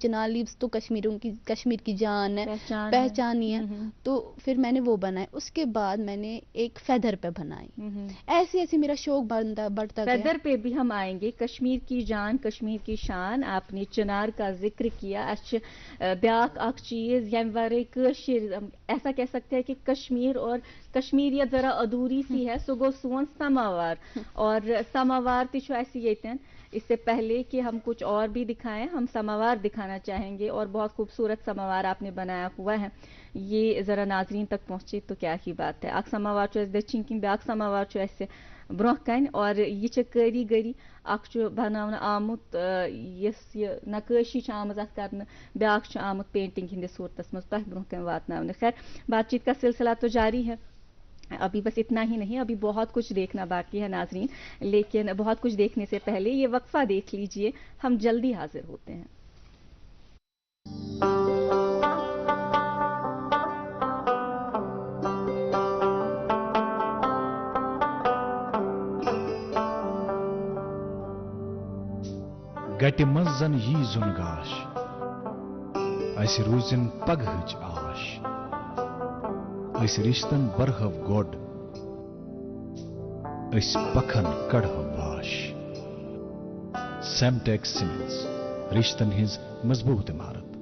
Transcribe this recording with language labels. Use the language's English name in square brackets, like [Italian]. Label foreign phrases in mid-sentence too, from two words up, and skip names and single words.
[English] chinar leaves [Hindi] तो कश्मीर की जान है, पहचान ही है। तो फिर मैंने वो बनाए। उसके बाद मैंने एक फेदर पे बनाई। ऐसे ऐसे मेरा शौक बढ़ता गया। फेदर पे भी हम आएंगे। कश्मीर की जान, कश्मीर की शान, आपने चिनार का जिक्र किया। [Kashmiri] ब्याक अख चीज [Hindi] ऐसा कह सकते हैं कि कश्मीर और कश्मीरियत जरा अधूरी सी है। [Kashmiri] सो गो सोन समावार, और समावार तिशु ऐसी येतन। [Hindi] इससे पहले कि हम कुछ और भी दिखाएं, हम समावार दिखाना चाहेंगे, और बहुत खूबसूरत समावार आपने बनाया हुआ है। ये जरा नाजरीन तक पहुंचे तो क्या ही बात है। [Kashmiri] अख समावार दक्षिण ब्याक समावार ऐसे ब्रोह कन, और ये कारीगरी बनावन आमुत ये नकाशी आमज कर ब्याक आमुत पेंटिंग हिंदे सूरत मज तह ब्रोह कन वातन। [Hindi] खैर, बातचीत का सिलसिला तो जारी है। अभी बस इतना ही नहीं, अभी बहुत कुछ देखना बाकी है नाजरीन। लेकिन बहुत कुछ देखने से पहले ये वक्फा देख लीजिए, हम जल्दी हाजिर होते हैं। [Kashmiri] गटि मंजन यी जुनगाश, ऐसे रोजन पगहच आश, ऐसे रिश्तन बरहव गोड, ऐसे पखन कड़हव वाश। सेमटेक्स सीमेंट्स, रिश्तन हिज मजबूत इमारत।